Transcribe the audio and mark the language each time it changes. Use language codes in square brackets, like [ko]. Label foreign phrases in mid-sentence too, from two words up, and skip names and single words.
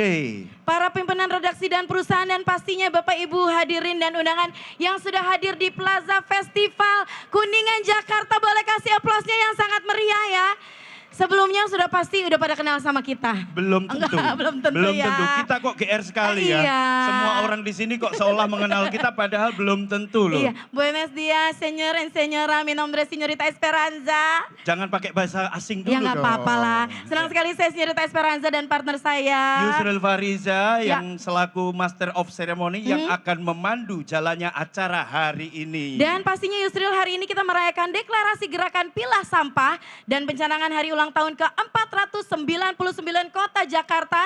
[id] Para pimpinan redaksi dan perusahaan dan pastinya Bapak Ibu hadirin dan undangan yang sudah hadir di Plaza Festival Kuningan Jakarta. Boleh kasih aplausnya yang sangat meriah ya. Sebelumnya sudah pasti udah pada kenal sama kita. Belum tentu. Enggak, belum tentu belum ya. tentu. Kita kok GR sekali ya. Iya. Semua orang di sini kok seolah mengenal kita padahal belum tentu loh. Iya, [es] buenos dias, señor and señora, mi nombre es señorita Esperanza. [id] Jangan pakai bahasa asing dulu Ya nggak dong. apa-apa lah. Senang sekali saya señorita Esperanza dan partner saya. Yusril Fariza Ya. yang selaku [en] Master of Ceremony [id] yang akan memandu jalannya acara hari ini. Dan pastinya Yusril, hari ini kita merayakan deklarasi gerakan pilah sampah dan pencanangan hari ulang tahun ke-499 Kota Jakarta.